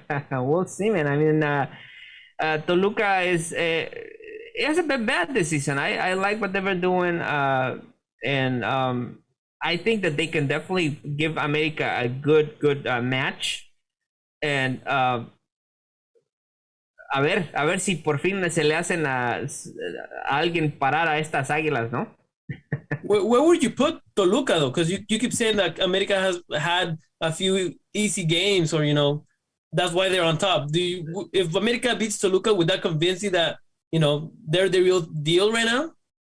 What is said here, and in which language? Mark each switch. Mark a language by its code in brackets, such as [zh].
[en] We'll see, man. I mean, Toluca it hasn't been bad this season. I like what they were doing, and I think that they can definitely give América a good match. [es] And a ver si por fin se le hacen a alguien parar a estas Águilas, ¿no? [en] Where would you put Toluca though? Because you keep saying that América has had a few easy games, or that's why they're on top. If América beats Toluca, would that convince you that they're the real deal right now?